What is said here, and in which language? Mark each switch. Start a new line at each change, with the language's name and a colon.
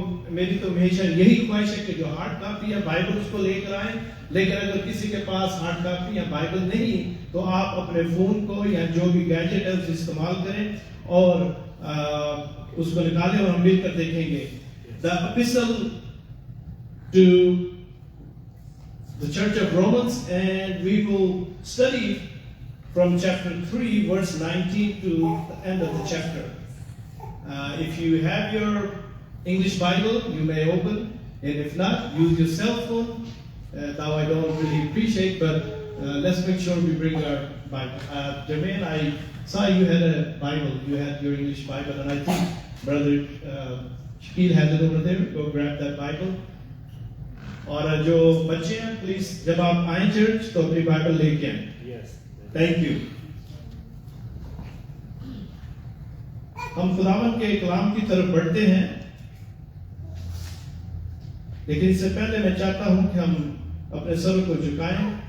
Urdu: میری تو ہمیشہ یہی خواہش ہے کہ جو ہارڈ کاپی ہے بائبل اس کو لے کر آئیں, لیکن اگر کسی کے پاس ہارڈ کاپی یا بائبل نہیں تو آپ اپنے فون کو یا جو بھی گیجٹ ہے اسے استعمال کریں اور اس کو نکالیں, اور ہم مل کر دیکھیں گے.
English: The epistle to the Church of Romans, and we will study from chapter 3 verse 19 to the end of the chapter. If you have your English Bible, you may open, and if not, use your cell phone. Now I don't really appreciate, but let's make sure we bring our Bible. Jermaine, I saw you had a Bible, you had your English Bible, and I think Brother Shakil has it over there. Go grab that Bible.
Urdu: اور جو بچے ہیں please جب آپ آئیں church تو اپنی Bible لے کے آئیں. Thank you. ہم خداوند کے کلام کی طرف بڑھتے ہیں, لیکن اس سے پہلے میں چاہتا ہوں کہ ہم اپنے سر کو جھکائیں.